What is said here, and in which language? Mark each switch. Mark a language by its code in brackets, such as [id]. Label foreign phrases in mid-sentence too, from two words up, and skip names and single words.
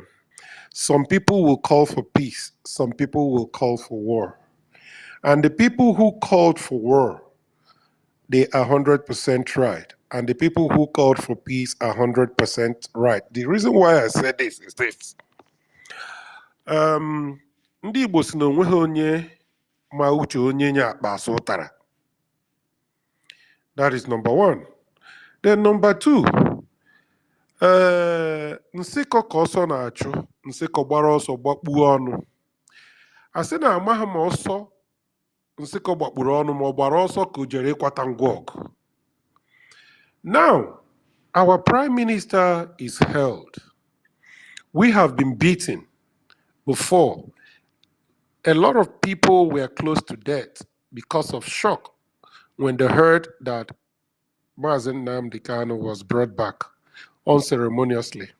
[en] Some people will call for peace. Some people will call for war. And the people who called for war, they are 100% right. And the people who called for peace are 100% right. The reason why I said this is this. [ig] Ndị Igbo si na onweghị onye ma uche onye nye akpa asụ ụtara. [en] That is number one. Then number two, [ig] nsịkọ ka ọsọ na-achụ, nsịkọ gbara ọsọ gbakpuo ọnụ. A sị na amaghị ma ọsọ nsịkọ gbakpuru ọnụ ma ọ gbara ọsọ ka o jere ịkwata ngwa ọgụ. [en] Now, our prime minister is held. We have been beaten before. A lot of people were close to death because of shock when they heard that Mazen Nnamdi Kanu was brought back unceremoniously.